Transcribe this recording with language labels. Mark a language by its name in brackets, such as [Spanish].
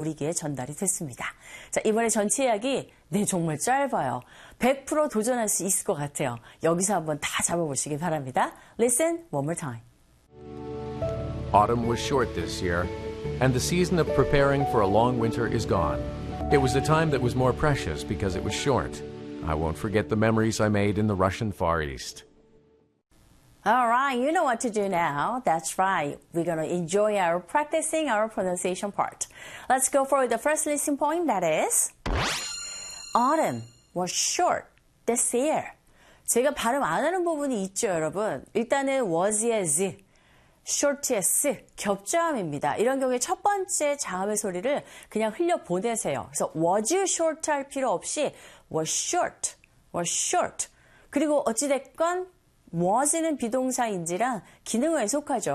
[Korean] 우리에게 전달이 됐습니다. 자, 이번에 전체 이야기 네, 정말 짧아요. 100% 도전할 수 있을 것 같아요. 여기서 한번 다 잡아보시기 바랍니다. [English] Listen one more time. Autumn was short this year, and the season of preparing for a long winter is gone. It was a time that was more precious because it was short. I won't forget the memories I made in the Russian Far East. All right, you know what to do now. That's right. We're going to enjoy our practicing our pronunciation part. Let's go for the first listening point, that is, Autumn was short this year. [Korean] 제가 발음 안 하는 부분이 있죠, 여러분. 일단은 was의 z, short의 s, 겹자음입니다. 이런 경우에 첫 번째 자음의 소리를 그냥 흘려보내세요. 그래서 was you short 할 필요 없이 was short, was short. 그리고 어찌됐건 was는 비동사인지라 기능어에 속하죠.